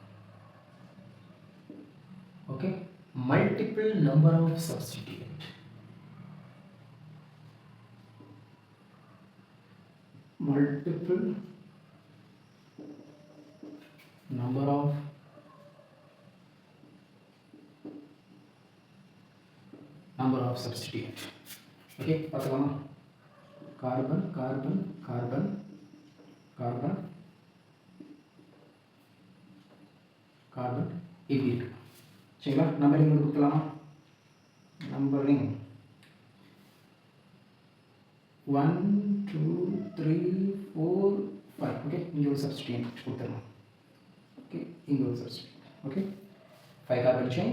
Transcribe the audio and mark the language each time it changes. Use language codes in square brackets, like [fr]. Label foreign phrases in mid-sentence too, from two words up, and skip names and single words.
[en] Okay multiple number of substituent. Multiple number of substituent. [ta] okay பார்க்கலாமா. [en] carbon carbon carbon carbon carbon [ta] இப்படி இருக்கு சரிங்களா. நம்பரிங் கொடுக்கலாமா. நம்பரிங் 1 2 3 4 5. ஓகே இங்கே ஒரு சப்ஸ்டிடியூயன்ட் கொடுத்துடலாம். ஓகே இங்கே ஒரு சப்ஸ்டிடியூயன்ட். [en] okay 5 carbon chain.